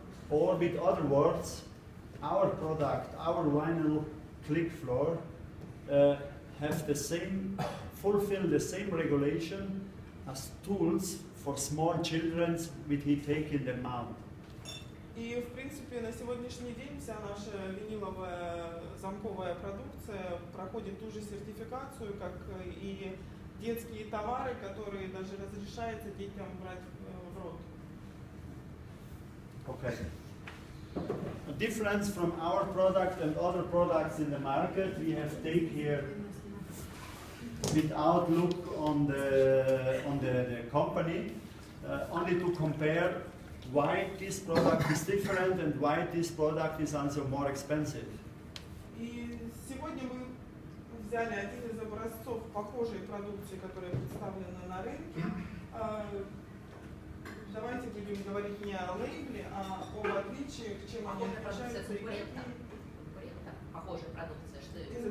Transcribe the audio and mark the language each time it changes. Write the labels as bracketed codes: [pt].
[en] Or with other words, our product, our vinyl click floor have the same, fulfill the same regulation as tools for small children with he take in the mouth. [ru] И, в принципе, на сегодняшний день вся наша виниловая замковая продукция проходит ту же сертификацию, как и детские товары, которые даже разрешается детям брать в рот. [en] Okay. A difference from our product and other products in the market, we have take here without look on the company, only to compare why this product is different and why this product is also more expensive. [ru] И сегодня мы взяли один из образцов похожей продукции, которая представлена на рынке. Давайте будем говорить не о лейбле, а об отличиях, чем они отличаются и какие. Похожая продукция, что это?